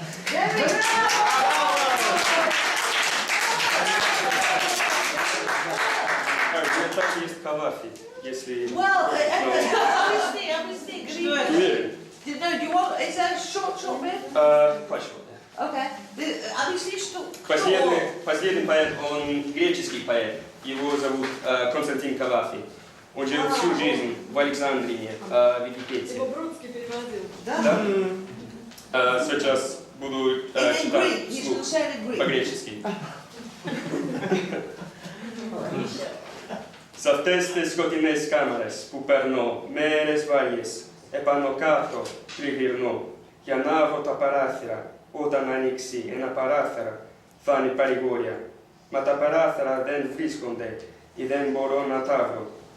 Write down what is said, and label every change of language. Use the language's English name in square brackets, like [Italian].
[English] There we go! [Russian] Так есть калафи, если... [English] Well, obviously, [Russian] Уверен? [English] no, do you want, is that a short bit? [Russian] Пошел. [English] Okay. Obviously, [Russian] что... Последний поэт, он греческий поэт. Его зовут Константин Калафи. Он жил всю жизнь в Александрине, в Египте. Его Бродский переводил. Да? Сейчас буду читать вслух по-гречески. [Greek] Σ' αυτές τις σκοτεινές κάμαρες που περνώ, μέρες βαριές, επάνω κάτω τριγυρνώ, και ανάβω τα παράθυρα, όταν ανοίξει ένα παράθυρο, θα είναι παρηγόρια. Μα τα παράθυρα δεν βρίσκονται ή δεν μπορώ να τα βρω.